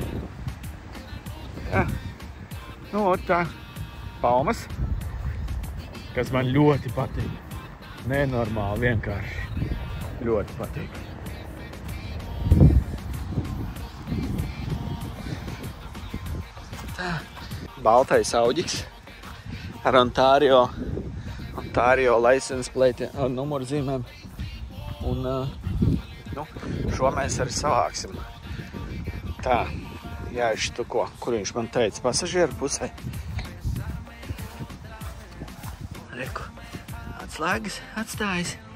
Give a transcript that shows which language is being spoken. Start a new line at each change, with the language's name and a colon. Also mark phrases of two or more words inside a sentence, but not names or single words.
Latvian: Jā, tā palmas, kas man ļoti patīk. Nenormāli vienkārši. Ļoti patīk. Baltais auģiks ar Ontario
English: license plate
Latvian: numurzīmēm. Un šo mēs arī savāksim. Tā, jāišķi ko, kur viņš man teica, pasažieru pusē. Reku, atslēgas, atstājas.